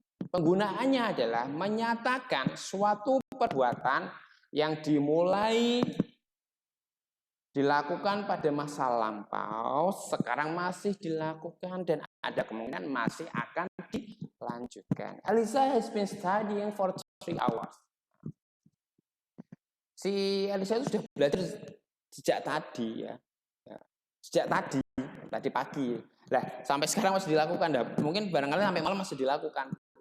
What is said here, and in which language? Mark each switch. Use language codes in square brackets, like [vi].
[id] Penggunaannya adalah menyatakan suatu perbuatan yang dimulai dilakukan pada masa lampau, sekarang masih dilakukan dan ada kemungkinan masih akan dilanjutkan. [en] Elisa has been studying for 3 hours. [id] Si Elisa itu sudah belajar sejak tadi ya. Sejak tadi pagi. Lah, sampai sekarang masih dilakukan. Nah, mungkin barangkali sampai malam masih dilakukan.